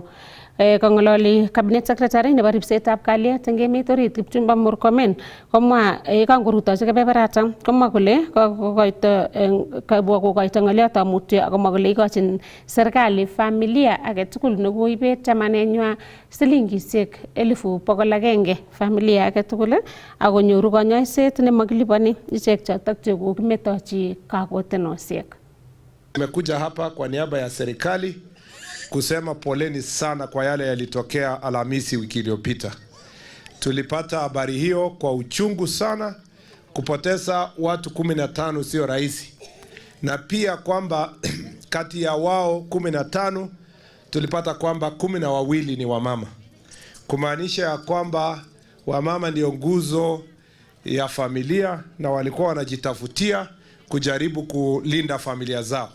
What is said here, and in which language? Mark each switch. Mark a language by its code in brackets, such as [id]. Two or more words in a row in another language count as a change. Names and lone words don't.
[kln] Kong'ololi [en] cabinet secretary [kln] nebo ripsetab kalyet eng emet orit Kipchumba Murkomen komwa yekangorutochi kebeberatan komwa kole kokoito ng'oliotab mutyo akomwa kole ikochin serikali familia age tugul nekoibet chamanennywa silingisiek 100,000 familia age tugul akonyoru konyoiset nemakiliponi ichek chotok chekokimetochi kakotenosiek. [sw] Nimekuja hapa kwa niaba ya serikali kusema poleni sana kwa yale yalitokea Alhamisi wiki iliyopita. Tulipata habari hiyo kwa uchungu sana. Kupoteza watu 15 sio rahisi, na pia kwamba kati ya wao 15 tulipata kwamba 12 ni wamama, kumaanisha ya kwamba wamama ndio nguzo ya familia na walikuwa wanajitafutia kujaribu kulinda familia zao.